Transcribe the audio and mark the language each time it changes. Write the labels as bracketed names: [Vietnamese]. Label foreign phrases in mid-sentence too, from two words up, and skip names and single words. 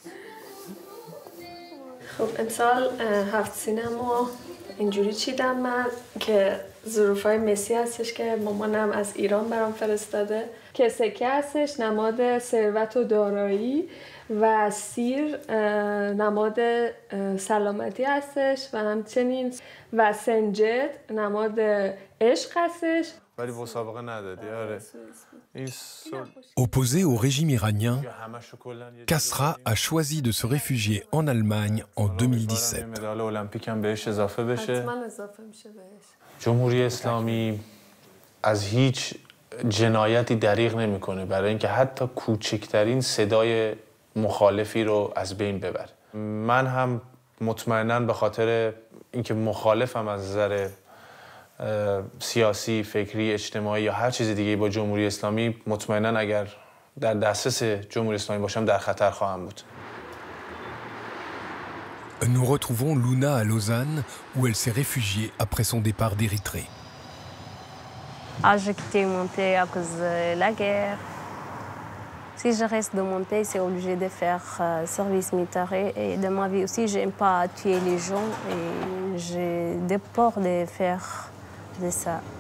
[Persian] خب امسال هفت سینما اینجوری چیدم من که ظروفای مسی هستش که مامانم از ایران برام فرستاده که سکه هستش نماد ثروت و دارایی و سیر نماد سلامتی هستش و همچنین و سنجد نماد عشق هستش. ولی مسابقه ندادی. آره. [French] Opposé au régime iranien, Kasra a choisi de se réfugier en Allemagne en 2017. [Persian] جمهوری اسلامی از هیچ جنایتی دریغ نمیکنه برای اینکه حتی کوچکترین صدای مخالفی رو از بین ببره. من هم مطمئناً به خاطر اینکه مخالفم از نظر سیاسی، فکری، اجتماعی یا هر چیز دیگه با جمهوری اسلامی، مطمئناً اگر در دسترس جمهوری اسلامی باشم در خطر خواهم بود. [French] Nous retrouvons Luna à Lausanne où elle s'est réfugiée après son départ d'Érythrée. J'ai quitté mon pays à cause de la guerre. Si je reste dans mon pays, c'est obligé de faire service militaire et de ma vie aussi, j'aime pas tuer les gens et j'ai des peurs de faire de ça.